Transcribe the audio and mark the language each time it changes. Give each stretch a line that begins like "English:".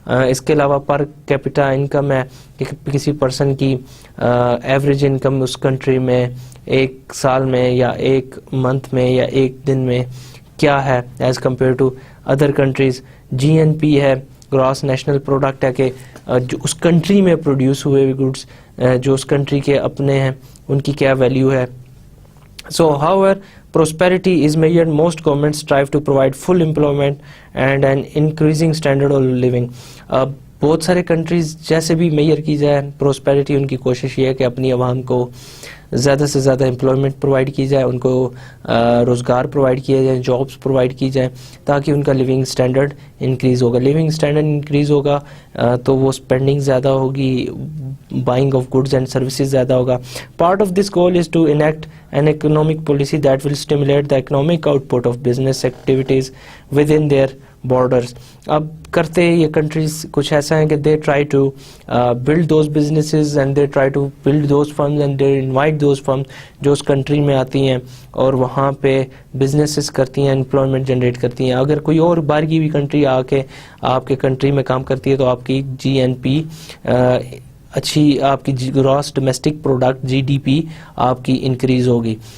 Urdu: اس کے علاوہ per capita income ہے کہ کسی پرسن کی ایوریج انکم اس کنٹری میں ایک سال میں یا ایک منتھ میں یا ایک دن میں کیا ہے
English: As compare to other countries.
Urdu: GNP ہے, گراس نیشنل پروڈکٹ ہے, کہ جو اس کنٹری میں پروڈیوس ہوئے ہوئے گڈس جو اس کنٹری کے اپنے ہیں ان کی کیا ویلیو ہے.
English: So however, prosperity is measured, most governments strive to provide full employment and an increasing standard of living.
Urdu: بہت سارے کنٹریز جیسے بھی میئر کی جائے پروسپیرٹی, ان کی کوشش یہ ہے کہ اپنی عوام کو زیادہ سے زیادہ امپلائمنٹ پرووائڈ کی جائے, ان کو روزگار پرووائڈ کیا جائے, جابس پرووائڈ کی جائیں, تاکہ ان کا لیونگ اسٹینڈرڈ انکریز ہوگا. لیونگ اسٹینڈرڈ انکریز ہوگا تو وہ اسپینڈنگ زیادہ ہوگی,
English: buying of goods and services
Urdu: زیادہ ہوگا.
English: Part of this goal is to enact an economic policy that will stimulate the economic output of business activities within their borders.
Urdu: اب کرتے یہ کنٹریز کچھ ایسا ہیں کہ
English: they try to build those businesses and they try to build those firms
Urdu: and they invite those firms جو اس country میں آتی ہیں اور وہاں پہ بزنسز کرتی ہیں, امپلائمنٹ جنریٹ کرتی ہیں. اگر کوئی اور باہر کی بھی کنٹری آ کے آپ کے کنٹری میں کام کرتی ہے تو آپ کی GNP اچھی, آپ کی گراس ڈومیسٹک پروڈکٹ GDP آپ کی انکریز ہوگی.